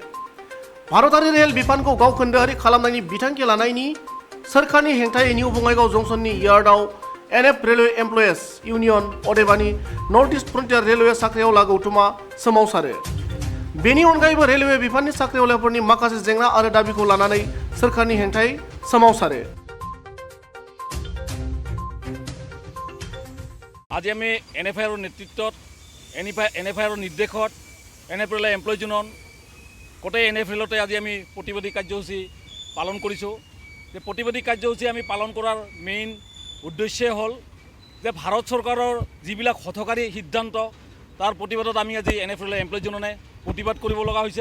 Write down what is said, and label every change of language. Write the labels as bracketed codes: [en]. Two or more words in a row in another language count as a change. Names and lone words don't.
[brx] भारतारि रेल बिफानखौ गावखोन्दोआरि खालामनायनि बिथांखि लानायनि सोरखारनि हेंथायै निउ बङाइगाव जंसननि यार्डआव एनएफ रेलवे एमप्लयिज इउनियन अदेबानि नर्थ इस्ट फ्रन्टियार रेलवे साख्रियावला गौथुमा सोमावसारो। बेनि अनगायैबो रेलवे बिफाननि साख्रियावलाफोरनि माखासे जेंना आरो दाबिखौ लानानै सोरखारनि हेंथायै सोमावसारो। [as] আজি আমি এনএফআইৰ নেতৃত্বত এনএফআইৰ নিৰ্দেশত এনএফ ৰেল এমপ্লয়িজ ইউনিয়ন গোটেই এনএফএলতে আজি আমি প্ৰতিবাদী কাৰ্যসূচী পালন কৰিছোঁ। যে প্ৰতিবাদী কাৰ্যসূচী আমি পালন কৰাৰ মেইন উদ্দেশ্যই হ'ল যে ভাৰত চৰকাৰৰ যিবিলাক হঠকাৰী সিদ্ধান্ত তাৰ প্ৰতিবাদত আমি আজি এনএফ ৰেল এমপ্লয়িজ ইউনিয়নে প্ৰতিবাদ কৰিব লগা হৈছে।